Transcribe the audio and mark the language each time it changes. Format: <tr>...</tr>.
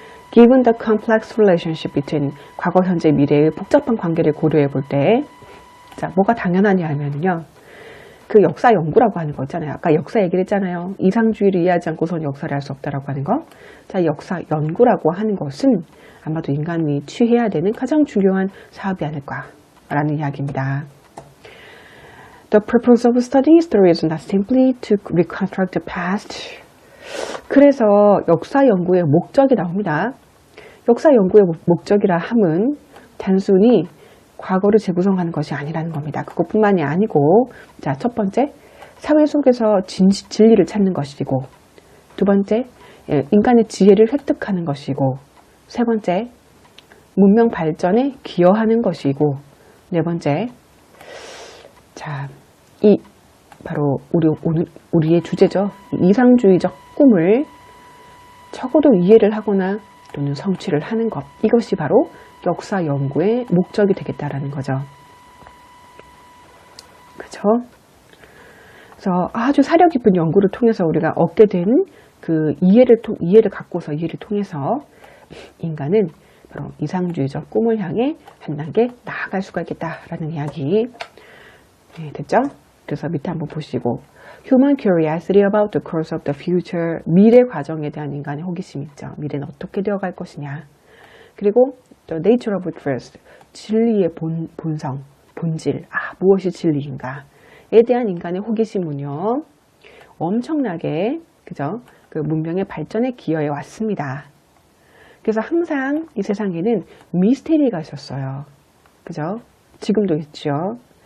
<en>Given the complex relationship between</en> <ko>과거, 현재, 미래의 복잡한 관계를 고려해 볼 때, 자, 뭐가 당연하냐 하면요, 그 역사 연구라고 하는 거 있잖아요. 아까 역사 얘기를 했잖아요. 이상주의를 이해하지 않고서는 역사를 할 수 없다라고 하는 거. 자, 역사 연구라고 하는 것은 아마도 인간이 취해야 되는 가장 중요한 사업이 아닐까라는 이야기입니다.</ko> <en>The purpose of studying history is not simply to reconstruct the past.</en> <ko>그래서 역사 연구의 목적이 나옵니다. 역사 연구의 목적이라 함은 단순히 과거를 재구성하는 것이 아니라는 겁니다. 그것뿐만이 아니고, 자, 첫 번째, 사회 속에서 진리를 찾는 것이고, 두 번째, 인간의 지혜를 획득하는 것이고, 세 번째, 문명 발전에 기여하는 것이고, 네 번째, 자, 이 바로 우리의 주제죠. 이상주의적 꿈을 적어도 이해를 하거나 또는 성취를 하는 것, 이것이 바로 역사 연구의 목적이 되겠다라는 거죠. 그렇죠? 그래서 아주 사려 깊은 연구를 통해서 우리가 얻게 된 그 이해를 갖고서 이해를 통해서 인간은 바로 이상주의적 꿈을 향해 한 단계 나아갈 수가 있겠다라는 이야기. 네, 됐죠? 그래서 밑에 한번 보시고,</ko> <en>Human curiosity about the course of the future.</en> <ko>미래 과정에 대한 인간의 호기심이 있죠. 미래는 어떻게 되어갈 것이냐. 그리고</ko> <en>the nature of truth.</en> <ko>진리의 본성, 본질. 무엇이 진리인가에 대한 인간의 호기심은요. 엄청나게 그죠? 그 문명의 발전에 기여해 왔습니다. 그래서 항상 이 세상에는 미스테리가 있었어요. 그죠? 지금도 있죠.</ko>